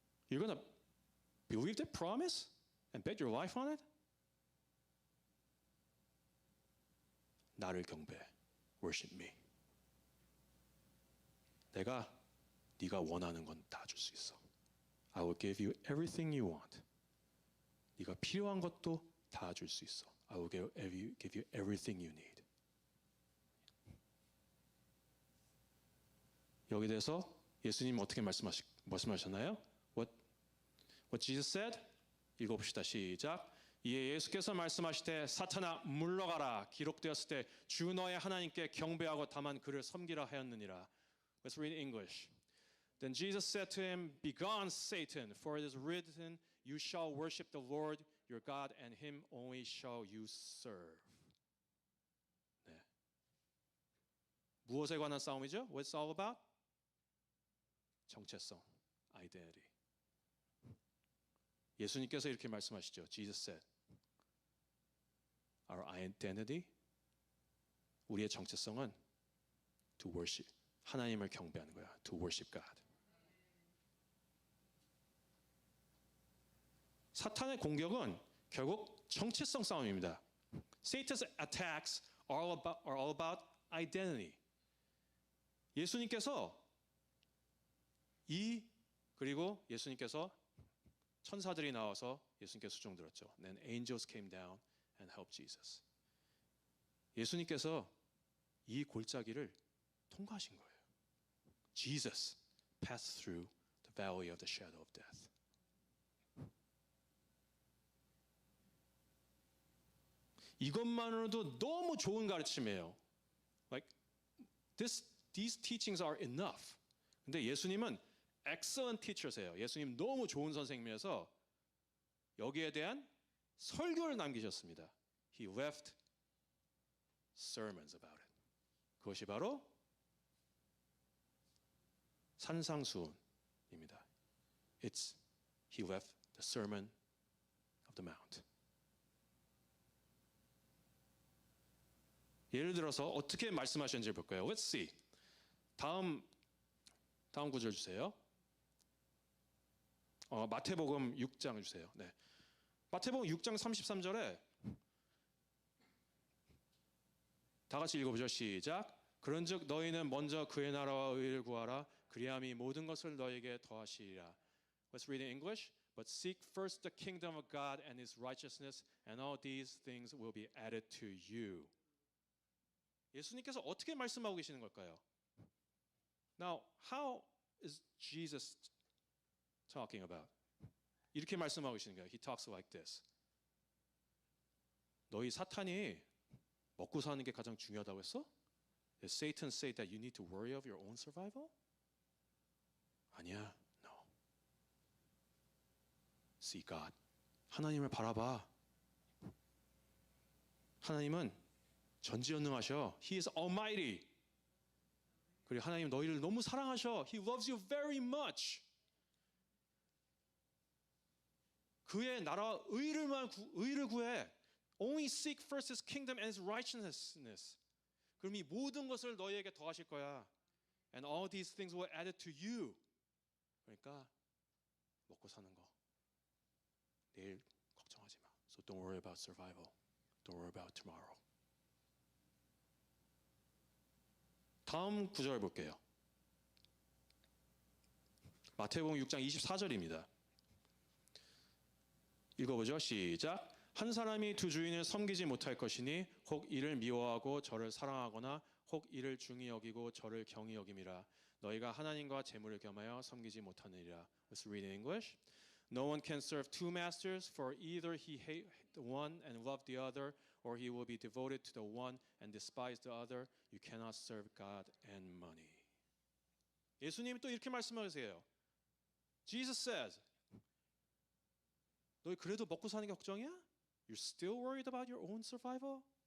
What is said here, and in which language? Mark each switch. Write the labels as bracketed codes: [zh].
[en] You're gonna believe that promise and bet your life on it? [ko] 나를 경배, [en] worship me. [ko] 내가 네가 원하는 건 다 줄 수 있어. [en] I will give you everything you want. [ko] 네가 필요한 것도 다 줄 수 있어. [en] I will give you everything you need. [ko] 여기 대해서 예수님 어떻게 말씀하셨나요? [en] What Jesus said? [ko] 읽어봅시다. 시작. 이에 예수께서 말씀하시되 사탄아 물러가라. 기록되었을 때 주 너의 하나님께 경배하고 다만 그를 섬기라 하였느니라. [en] Let's read English. Then Jesus said to him, Begone, Satan, for it is written, You shall worship the Lord your God, and him only shall you serve. [ko] 네. 무엇에 관한 싸움이죠? [en] What's it all about? [ko] 정체성, identity. 예수님께서 이렇게 말씀하시죠. [en] Jesus said, Our identity, [ko] 우리의 정체성은 [en] to worship, [ko] 하나님을 경배하는 거야. [en] To worship God. [ko] 사탄의 공격은 결국 정체성 싸움입니다. [en] Satan's attacks are all about identity. [ko] 예수님께서 그리고 예수님께서 천사들이 나와서 예수님께 수종 들었죠. [en] Then angels came down and helped Jesus. [ko] 예수님께서 이 골짜기를 통과하신 거예요. [en] Jesus passed through the valley of the shadow of death. [ko] 이것만으로도 너무 좋은 가르침이에요. [en] Like these teachings are enough. [ko] 근데 예수님은 [en] excellent teachers [ko] 예요. 예수님 너무 좋은 선생님이어서 여기에 대한 설교를 남기셨습니다. [en] He left sermons about it. [ko] 그것이 바로 산상수훈입니다. [en] He left the sermon of the mount. [ko] 예를 들어서 어떻게 말씀하셨는지 볼까요? [en] Let's see. [ko] 다음 구절 주세요. 마태복음 6장 주세요. 네. 마태복음 6장 33절에 다 같이 읽어보죠. 시작. 그런즉 너희는 먼저 그의 나라와 의를 구하라. 그리함이 모든 것을 너에게 더하시리라. [en] Let's read in English. But seek first the kingdom of God and his righteousness, and all these things will be added to you. [ko] 예수님께서 어떻게 말씀하고 계시는 걸까요? [en] Now, how is Jesus talking about? [ko] 이렇게 말씀하고 계시는 거예요. [en] He talks like this. [ko] 너희 사탄이 먹고 사는 게 가장 중요하다고 했어? [en] Did Satan say that you need to worry of your own survival? [ko] 아니야. [en] No. See God. [ko] 하나님을 바라봐. 하나님은 전지전능하셔. [en] He is almighty. [ko] 그리고 하나님 너희를 너무 사랑하셔. [en] He loves you very much. [ko] 그의 나라와 의를 구해. [en] Only seek first his kingdom and his righteousness. [ko] 그럼 이 모든 것을 너희에게 더하실 거야. [en] And all these things will add it to you. [ko] 그러니까 먹고 사는 거 내일 걱정하지 마. [en] So don't worry about survival. Don't worry about tomorrow. [ko] 다음 구절 볼게요. 마태복음 6장 24절입니다. 읽어보죠. 시작. 한 사람이 두 주인을 섬기지 못할 것이니 혹 이를 미워하고 저를 사랑하거나 혹 이를 중히 여기고 저를 경히 여김이라. 너희가 하나님과 재물을 겸하여 섬기지 못하느니라. [en] Let's read in English. No one can serve two masters, for either he hate the one and love the other, or he will be devoted to the one and despise the other. You cannot serve God and money. [ko] 예수님이 또 이렇게 말씀하세요. [en] Jesus says, [ko] 너희 그래도 먹고 사는 게 걱정이야? [en] You're still worried about your own survival?